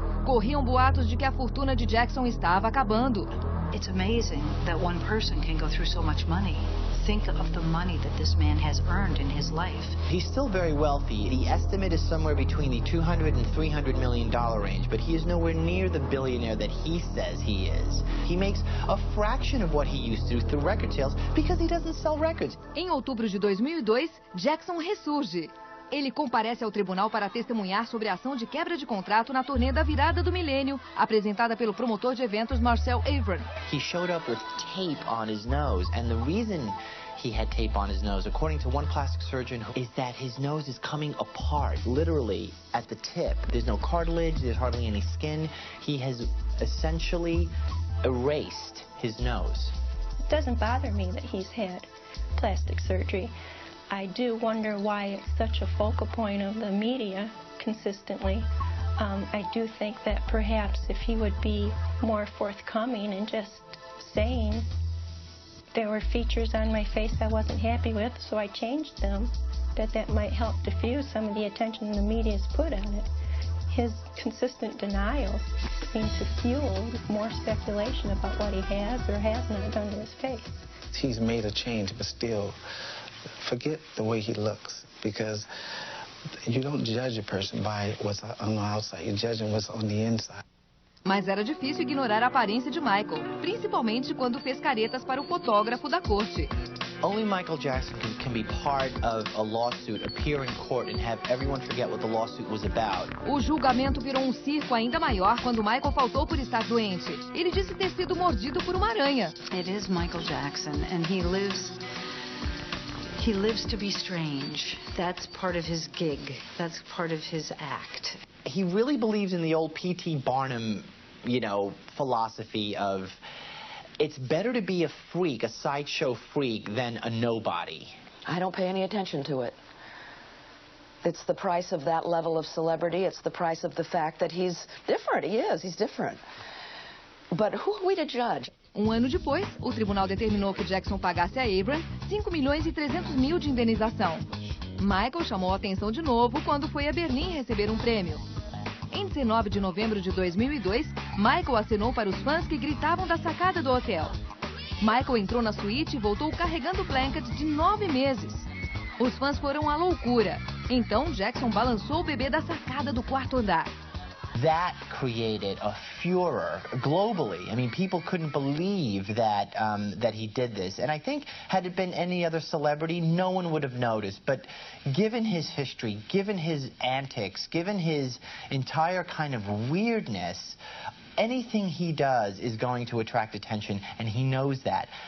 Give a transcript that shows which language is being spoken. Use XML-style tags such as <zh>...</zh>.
<pt>Corriam boatos de que a fortuna de Jackson estava acabando.</pt> <en>It's amazing that one person can go through so much money. Think of the money that this man has earned in his life. He's still very wealthy. The estimate is somewhere between the $200 and $300 million range, but he is nowhere near the billionaire that he says he is. He makes a fraction of what he used to through record sales because he doesn't sell records.</en> <pt>Em outubro de 2002, Jackson ressurge. Ele comparece ao tribunal para testemunhar sobre a ação de quebra de contrato na turnê da virada do milênio, apresentada pelo promotor de eventos Marcel Avron.</pt> <en>He showed up with tape on his nose, and the reason he had tape on his nose, according to one plastic surgeon, is that his nose is coming apart, literally at the tip. There's no cartilage, there's hardly any skin. He has essentially erased his nose. It doesn't bother me that he's had plastic surgery. I do wonder why it's such a focal point of the media consistently. I do think that perhaps if he would be more forthcoming and just saying there were features on my face I wasn't happy with, so I changed them, that might help diffuse some of the attention the media's put on it. His consistent denial seems to fuel more speculation about what he has or has not done to his face. He's made a change, but still, forget the way he looks, because you don't judge a person by what's on the outside. You judge him what's on the inside.</en> <pt>Mas era difícil ignorar a aparência de Michael, principalmente quando fez caretas para o fotógrafo da corte.</pt> <en>Only Michael Jackson can be part of a lawsuit, appear in court, and have everyone forget what the lawsuit was about.</en> <pt>O julgamento virou circo ainda maior quando Michael faltou por estar doente. Ele disse ter sido mordido por uma aranha.</pt> <en>It is Michael Jackson, and he lives to be strange. That's part of his gig. That's part of his act. He really believes in the old P.T. Barnum, philosophy of it's better to be a freak, a sideshow freak, than a nobody. I don't pay any attention to it. It's the price of that level of celebrity. It's the price of the fact that he's different. He is. He's different. But who are we to judge?</en> <pt>Ano depois, o tribunal determinou que Jackson pagasse a Abram 5.300.000 de indenização. Michael chamou a atenção de novo quando foi a Berlim receber um prêmio. Em 19 de novembro de 2002, Michael acenou para os fãs que gritavam da sacada do hotel. Michael entrou na suíte e voltou carregando o blanket de 9 meses. Os fãs foram à loucura. Então, Jackson balançou o bebê da sacada do quarto andar.</pt> <en>That created a furor globally. I mean, people couldn't believe that that he did this. And I think had it been any other celebrity, no one would have noticed. But given his history, given his antics, given his entire kind of weirdness, anything he does is going to attract attention, and he knows that.</en>